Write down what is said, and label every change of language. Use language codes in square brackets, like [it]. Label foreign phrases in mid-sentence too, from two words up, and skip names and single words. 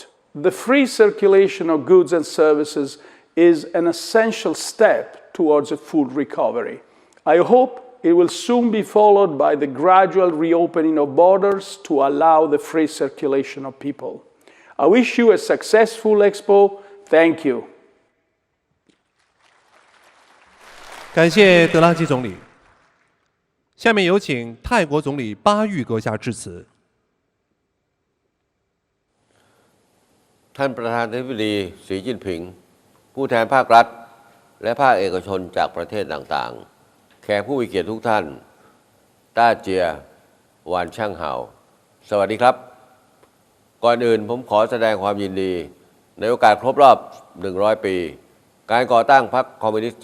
[en] The free circulation of goods and services is an essential step towards a full recovery. I hope it will soon be followed by the gradual reopening of borders to allow the free circulation of people. I wish you a successful Expo. Thank you. [zh] 感谢德拉吉总理。下面有请泰国总理巴育阁下致辞。 [th] ท่านประธานาธิบดีสีจิ้นผิงผู้แทนภาครัฐและภาคเอกชนจากประเทศต่างๆแขกผู้มีเกียรติทุกท่าน [zh] 大家晚上好 [th] สวัสดีครับก่อนอื่นผมขอแสดงความยินดีในโอกาสครบรอบ100 ปีการก่อตั้งพรรคคอมมิวนิสต์